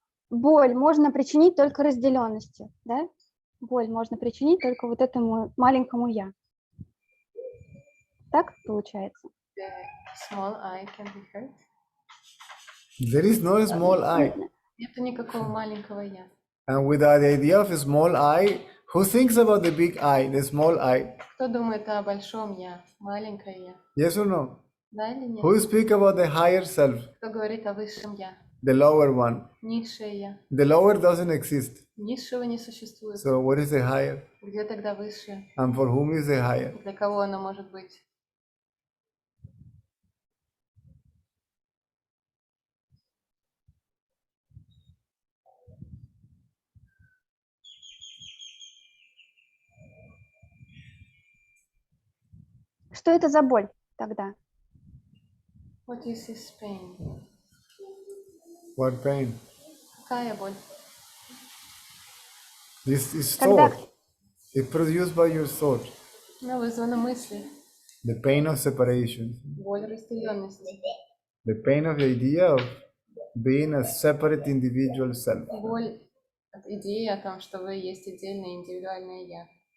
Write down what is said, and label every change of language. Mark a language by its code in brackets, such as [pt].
[ru] Боль можно причинить только разделенностью, да? Боль можно причинить только вот этому маленькому я. Так получается? [en] The small I can be hurt. There is no small I. [ru] Нету никакого маленького я. [en] And without the idea of a small I, who thinks about the big I, the small I? [ru] Кто думает о большом я, маленькое я? [en] Yes or no? [ru] Да или нет? [en] Who speak about the higher self, [ru] Кто говорит о высшем я? [en] the lower one? [ru] Низшее я. [en] The lower doesn't exist. [ru] Низшего не существует. [en] So what is the higher? [ru] Где тогда высшее? [en] And for whom is the higher? [ru] Для кого оно может быть? Что это за боль тогда? [en] What is this pain? What pain? [ru] Какая боль? [en] This is [ru] Когда- [en] thought. It's produced by your thought. [ru] Она вызвана мыслью. [en] The pain of separation. [ru] Боль разделенности. [en] The pain of the idea of being a separate individual self. [ru] Боль от идеи о том, что вы есть отдельное индивидуальное я.